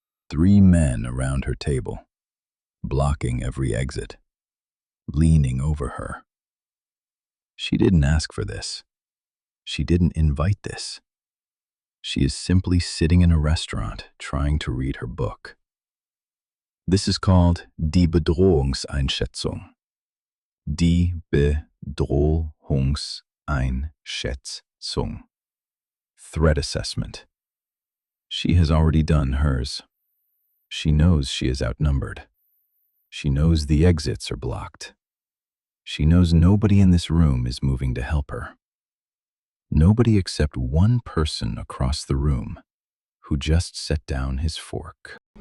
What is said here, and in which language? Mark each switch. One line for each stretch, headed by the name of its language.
English: 3 men around her table, blocking every exit, leaning over her. She didn't ask for this. She didn't invite this. She is simply sitting in a restaurant trying to read her book. This is called die Bedrohungseinschätzung.
German: Die Bedrohungseinschätzung.
English: Threat assessment. She has already done hers. She knows she is outnumbered. She knows the exits are blocked. She knows nobody in this room is moving to help her. Nobody except one person across the room who just set down his fork.